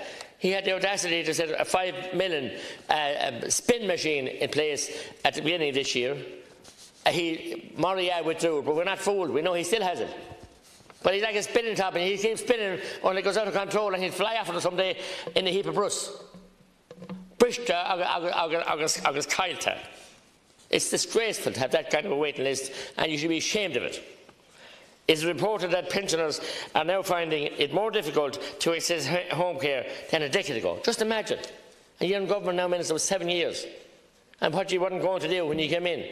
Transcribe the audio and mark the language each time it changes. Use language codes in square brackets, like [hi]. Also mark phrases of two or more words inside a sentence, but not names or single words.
[en] He had the audacity to set a 5 million spin machine in place at the beginning of this year. Moria withdrew, but we're not fooled. We know he still has it. But he's like a spinning top, and he keeps spinning until it goes out of control, and he'll fly off it someday in a heap of brush. [ga] Brishta agus Kailta. [en] It's disgraceful to have that kind of a waiting list, and you should be ashamed of it. It's reported that pensioners are now finding it more difficult to access home care than a decade ago. Just imagine. And you're in government now, Minister, for 7 years. And what you weren't going to do when you came in.